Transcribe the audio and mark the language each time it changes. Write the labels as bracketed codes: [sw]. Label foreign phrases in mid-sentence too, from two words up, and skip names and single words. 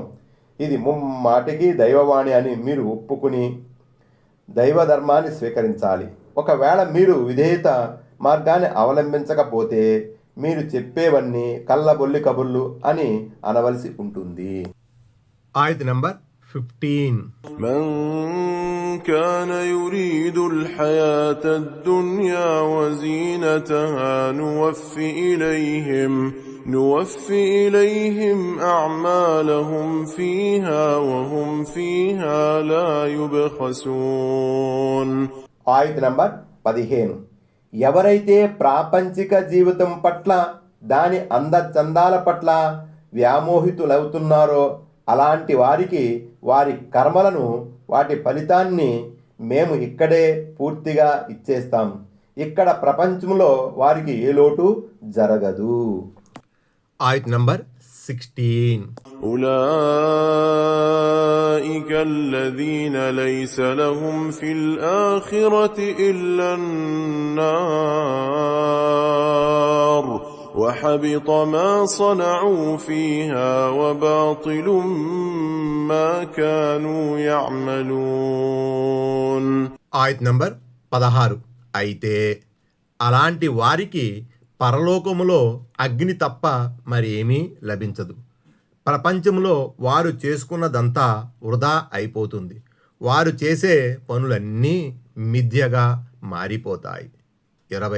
[te] ఇది ముమ్మాటికి దైవవాణి అని మీరు ఒప్పుకుని దైవ ధర్మాన్ని స్వీకరించాలి. ఒకవేళ మీరు విధేయత మార్గాన్ని అవలంబించకపోతే మీరు చెప్పేవన్నీ కళ్ళబొల్లి కబుర్లు అని అనవలసి ఉంటుంది. ఆయత నంబర్ 15. [ar] من كان يريد الحياة الدنيا وزينتها نوفي إليهم أعمالهم فيها وهم فيها لا يبخسون. [te] ఆయత నంబర్ 15. ఎవరైతే ప్రాపంచిక జీవితం పట్ల దాని అందచందాల పట్ల వ్యామోహితులవుతున్నారో అలాంటి వారికి వారి కర్మలను వాటి ఫలితాన్ని మేము ఇక్కడే పూర్తిగా ఇచ్చేస్తాం. ఇక్కడ ప్రపంచంలో వారికి ఏ లోటు జరగదు. ఆయత నంబర్ 16. [ar] أولئك الذين ليس لهم في الآخرة إلا النار وحبط ما صنعوا فيها وباطل ما كانوا يعملون. [te] ఆయత నంబర్ 16. అయితే అలాంటి వారికి పరలోకములో అగ్ని తప్ప మరి ఏమీ లభించదు. ప్రపంచంలో వారు చేసుకున్నదంతా వృధా అయిపోతుంది. వారు చేసే పనులన్నీ మిథ్యగా మారిపోతాయి. 20.